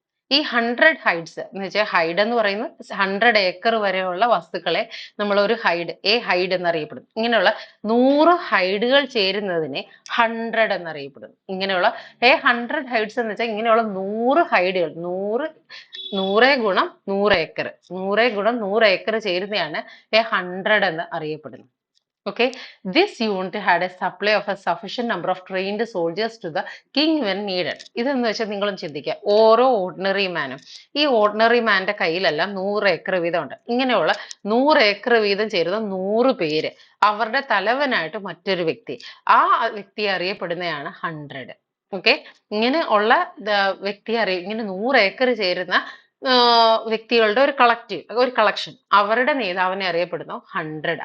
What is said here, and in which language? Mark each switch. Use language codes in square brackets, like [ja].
[ml] ഈ 100 ഹൈഡ്സ് എന്ന് വെച്ചാൽ ഹൈഡ് എന്ന് പറയുന്നത് 100 ഏക്കർ വരെയുള്ള വസ്തുക്കളെ നമ്മൾ ഒരു ഹൈഡ് എന്നറിയപ്പെടുന്നു. ഇങ്ങനെയുള്ള 100 ഹൈഡുകൾ ചേരുന്നതിനെ 100 എന്നറിയപ്പെടുന്നു. ഇങ്ങനെയുള്ള 100 ഹൈഡ്സ് എന്ന് വെച്ചാൽ ഇങ്ങനെയുള്ള 100 ഹൈഡുകൾ 100 ഗുണം 100 ഏക്കർ 100 ഗുണം 100 ഏക്കർ ചേരുന്നതാണ് 100 എന്ന് അറിയപ്പെടുന്നത്. [en] Okay, this unit had a supply of a sufficient number of trained soldiers to the king when needed. [ml] ഇതെന്ന് വെച്ചാൽ നിങ്ങളും ചിന്തിക്കുക, ഓരോ ഓർഡിനറി മാനും ഈ ഓർഡിനറി മാന്റെ കയ്യിലെല്ലാം 100 ഏക്കർ വീതം ഉണ്ട്. ഇങ്ങനെയുള്ള 100 ഏക്കർ വീതം ചേരുന്ന 100 പേര്, അവരുടെ തലവനായിട്ട് മറ്റൊരു വ്യക്തി, ആ വ്യക്തി അറിയപ്പെടുന്നതാണ് 100. ഓക്കെ, ഇങ്ങനെ ഉള്ള ഇങ്ങനെ 100 ഏക്കർ ചേരുന്ന വ്യക്തികളുടെ ഒരു കളക്ഷൻ, അവരുടെ നേതാവിനെ അറിയപ്പെടുന്നു 100.